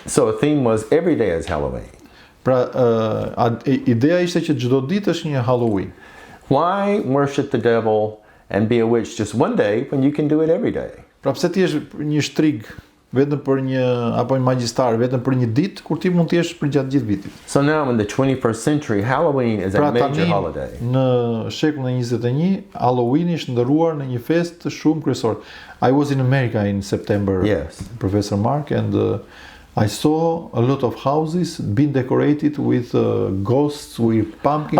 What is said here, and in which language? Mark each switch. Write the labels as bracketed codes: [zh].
[en] So a theme was every day is Halloween. [sq] Pra, ideja ishte që çdo ditë është një Halloween. [en] Why worship the devil and be a witch just one day when you can do it every day? [sq] Pra pse ti je një shtrig vetëm për apo një magjistar vetëm për një ditë kur ti mund të jesh për gjatë gjithë vitit. [en] So now in the 21st century, Halloween is a major holiday. [sq] Në shekullin e 21, Halloweeni është ndëruar në një festë shumë kryesore. [en] I was in America in September, Yes. Professor Mark, and I saw a lot of houses being decorated with ghosts, with pumpkins.